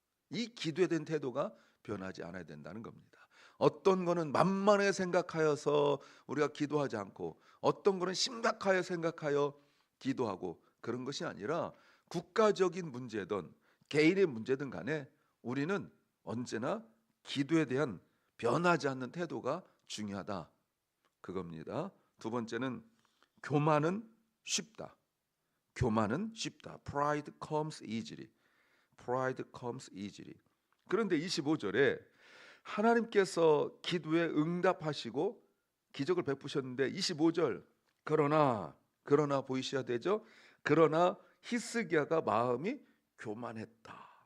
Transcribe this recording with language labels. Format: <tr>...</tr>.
<ko>이 기도에 대한 태도가 변하지 않아야 된다는 겁니다. 어떤 거는 만만하게 생각하여서 우리가 기도하지 않고 어떤 거는 심각하게 생각하여 기도하고 그런 것이 아니라 국가적인 문제든 개인의 문제든 간에 우리는 언제나 기도에 대한 변하지 않는 태도가 중요하다. 그겁니다. 두 번째는 교만은 쉽다. 교만은 쉽다.</ko> <en>Pride comes easily. Pride comes easily.</en> <ko>그런데 25절에 하나님께서 기도에 응답하시고 기적을 베푸셨는데 25절 그러나 보이셔야 되죠. 그러나 히스기야가 마음이 교만했다.</ko>